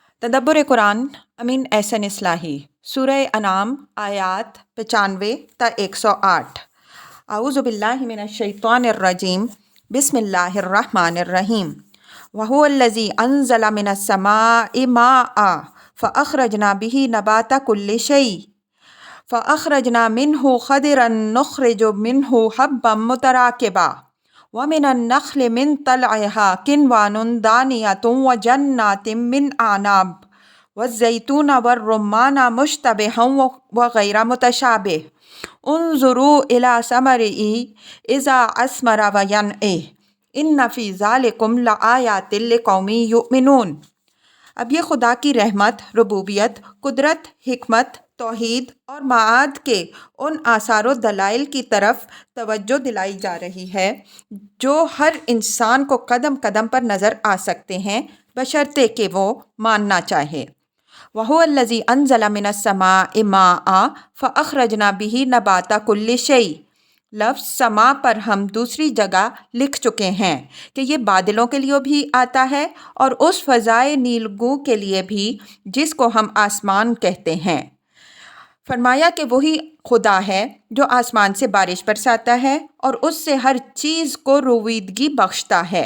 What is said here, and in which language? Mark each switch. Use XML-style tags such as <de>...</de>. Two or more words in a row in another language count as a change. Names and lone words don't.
<ur>تدبر قرآن امین احسن اصلاحی سورہ انعام آیات 95 تا 108.</ur> <ar>أعوذ بالله من الشيطان الرجيم بسم الله الرحمن الرحيم. وهو الذي أنزل من السماء ماء فأخرجنا به نبات كل شيء فأخرجنا منه خضرا نخرج منه حبا متراكبا ومن النخل من طلعها قنوان دانية وجنات من أعناب والزيتون والرمان مشتبها وغير متشابه انظروا إلى ثمره إذا أثمر وينعه إن في ذلكم لآيات لقوم يؤمنون.</ar> <ur>اب یہ خدا کی رحمت، ربوبیت، قدرت، حکمت، توحید اور معاد کے ان آثار دلائل کی طرف توجہ دلائی جا رہی ہے جو ہر انسان کو قدم قدم پر نظر آ سکتے ہیں بشرطے کہ وہ ماننا چاہے.</ur> <ar>وهو الذي أنزل من السماء ماء فأخرجنا به نبات كل شيء.</ar> <ur>لفظ سما پر ہم دوسری جگہ لکھ چکے ہیں کہ یہ بادلوں کے لیے بھی آتا ہے اور اس فضائے نیلگوں کے لیے بھی جس کو ہم آسمان کہتے ہیں. فرمایا کہ وہی خدا ہے جو آسمان سے بارش برساتا ہے اور اس سے ہر چیز کو روئیدگی بخشتا ہے.</ur>